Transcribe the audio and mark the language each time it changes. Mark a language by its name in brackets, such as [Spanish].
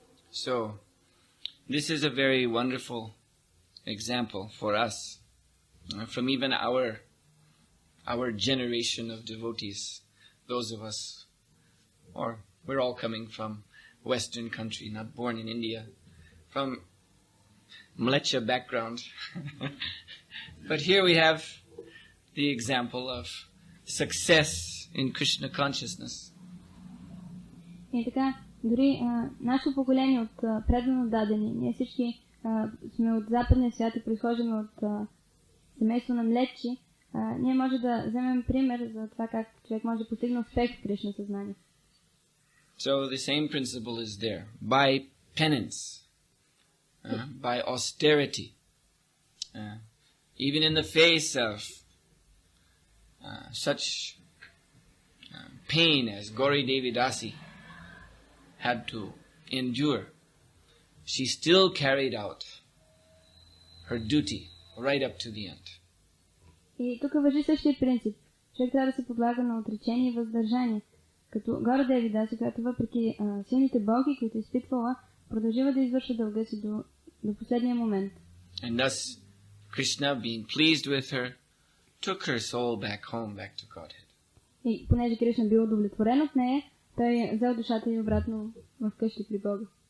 [English] So, this is a very wonderful example for us, from even our generation of devotees, those of us, or we're all coming from Western country, not born in India, from Mlecha background. But here we have the example of success in Krishna consciousness. [Bulgarian] И така, дори нашето поколение от предано дадени, ние всички сме от западния свят и произхождаме от семейство на млечи, ние може да вземем пример за това как човек може да постигне успех в Кришна съзнание. [English] So the same principle is there. By penance, by austerity, even in the face of such pain as Gauri Devi Dasi had to endure, she still carried out her duty right up to the end. [Bulgarian] И тук важи същия принцип. Човек трябва да се подлага на отречение и въздържание. Като Гора Деви Даси, която въпреки силните болки, които изпитвала, продължава да извършва дълга си до последния момент. [English] And thus, Krishna, being pleased with her, took her soul back home, back to Godhead. [Bulgarian] И понеже Кришна бил удовлетворен от нея, той взел душата й обратно в къщи при Бога.